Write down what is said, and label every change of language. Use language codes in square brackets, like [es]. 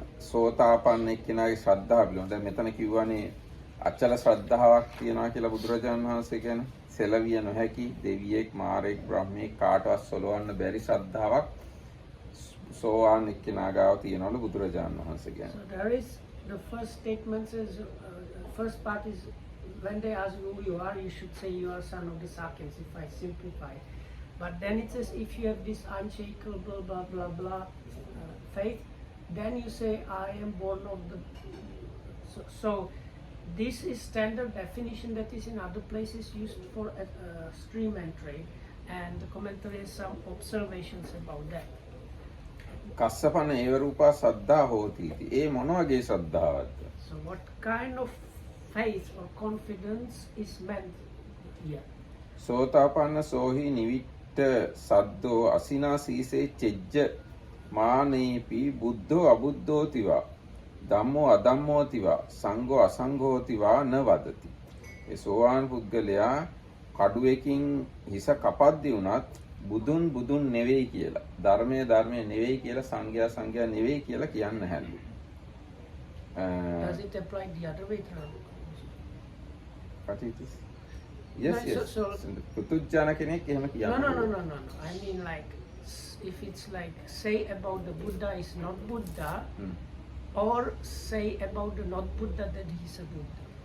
[si] සෝතාපන්න එක්කෙනාගේ ශ්‍රද්ධාව පිළිබඳව. දැන් මෙතන කිව්වනේ අචල ශ්‍රද්ධාවක් තියනවා කියලා බුදුරජාණන් වහන්සේ කියන්නේ. සෙලවිය නොහැකි දෙවියෙක්, මාරෙක්, බ්‍රහ්මෙක් කාටවත් සොලවන්න බැරි ශ්‍රද්ධාවක් සෝවාන් එක්කෙනා ගාව තියනවලු බුදුරජාණන් වහන්සේ කියන්නේ. [en] So there is the first statement says first part is when they ask who you are, you should say you are son of the Sakyans, if I simplify. But then it says if you have this unshakable blah blah blah faith, then you say I am born of the. So this is standard definition that is in other places used for stream entry, and the commentary has some observations about that. [pi] කස්සපන ඒව රූපා සද්ධා හෝති. [si] ඒ මොන වගේ ශ්‍රද්ධාවක්ද? [en] So what kind of faith or confidence is meant here? [pi] සෝතාපන්න සෝහි නිවිට්ඨ සද්දෝ අසිනා සීසේ චෙජ්ජ මානේපි බුද්ධෝ අබුද්ධෝ තිවා ධම්මෝ අධම්මෝතිවා සංඝෝ අසංඝෝතිවා න වදති. [si] ඒ සෝවාන් පුද්ගලයා කඩුවකින් හිස කපද්දී උනත් බුදුන් බුදුන් නෙවෙයි කියලා, ධර්මයේ ධර්මයේ නෙවෙයි කියලා, සංඝයා සංඝයා නෙවෙයි කියලා කියන්න හැල්ලු. [en] Does it apply the other way around? What it is? Yes, No, yes. so- [si] පුදුජන කෙනෙක් එහෙම [en] No, [si] කියන්න. [en] no. I mean like, if it's like, say about the Buddha is not Buddha, Hmm. or say about the not Buddha that he's a Buddha.